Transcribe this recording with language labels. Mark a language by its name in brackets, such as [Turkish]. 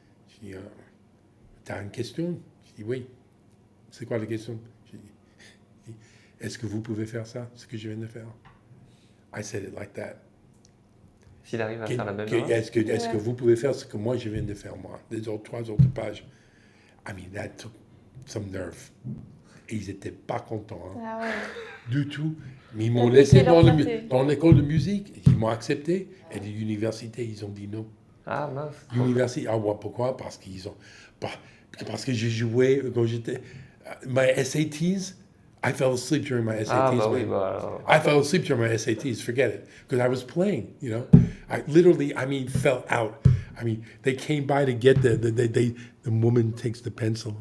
[French] Je dis t'as une question? Je dis oui. C'est quoi la question? Je dis est-ce que vous pouvez faire ça, ce que je viens de faire? [English] I said it like that. [French] S'il arrive à faire la même chose. Est-ce que vous pouvez faire ce que moi je viens de faire, moi? Les 3 autres pages. [English] I mean, that took some nerve. [French] Et ils n'étaient pas contents. Du tout. Mais ils m'ont laissé dans l'école de musique. Ils m'ont accepté. Et l'université, ils ont dit non. Ah, mince. L'université, pourquoi? Parce que j'ai joué quand j'étais... [English] My SATs, I fell asleep during my SATs. I fell asleep during my SATs, forget it. Because I was playing, you know. I literally, fell out. They came by to get the woman takes the pencil.